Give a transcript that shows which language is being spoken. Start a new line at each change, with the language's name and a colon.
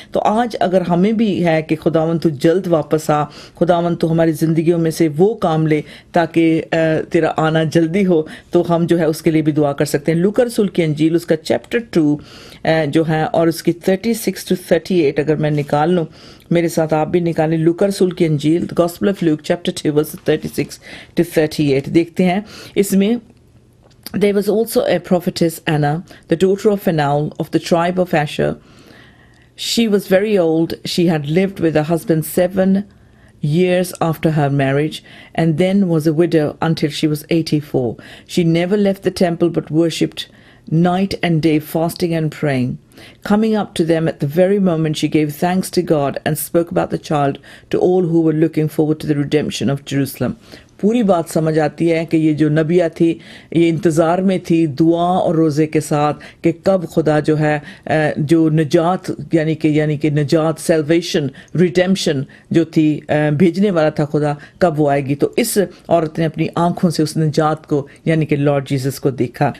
Urdu: تو آج اگر ہمیں بھی ہے کہ خداوند تو جلد واپس آ، خداوند تو ہماری زندگیوں میں سے وہ کام لے تاکہ تیرا آنا جلدی ہو، تو ہم جو ہے اس کے لیے بھی دعا کر سکتے ہیں. لوکا رسول کی انجیل اس کا چیپٹر 2 جو ہے اور اس کی 36 to 38 اگر میں نکال لوں، میرے ساتھ آپ بھی نکالیں. لوکا رسول کی انجیل gospel of Lok chapter 2 verse 36 to 38 دیکھتے ہیں. اس میں
English: there was also a prophetess Anna, the daughter of Phanuel of the tribe of Asher. She was very old. She had lived with her husband 7 years after her marriage, and then was a widow until she was 84. She never left the temple but worshipped night and day, fasting and praying. Coming up to them at the very moment, she gave thanks to God and spoke about the child to all who were looking forward to the redemption of Jerusalem.
Urdu: پوری بات سمجھ آتی ہے کہ یہ جو نبیہ تھی یہ انتظار میں تھی دعا اور روزے کے ساتھ کہ کب خدا جو ہے جو نجات یعنی کہ نجات، سیلویشن، ریڈیمشن جو تھی بھیجنے والا تھا خدا، کب وہ آئے گی. تو اس عورت نے اپنی آنکھوں سے اس نجات کو یعنی کہ لارڈ جیسس کو دیکھا.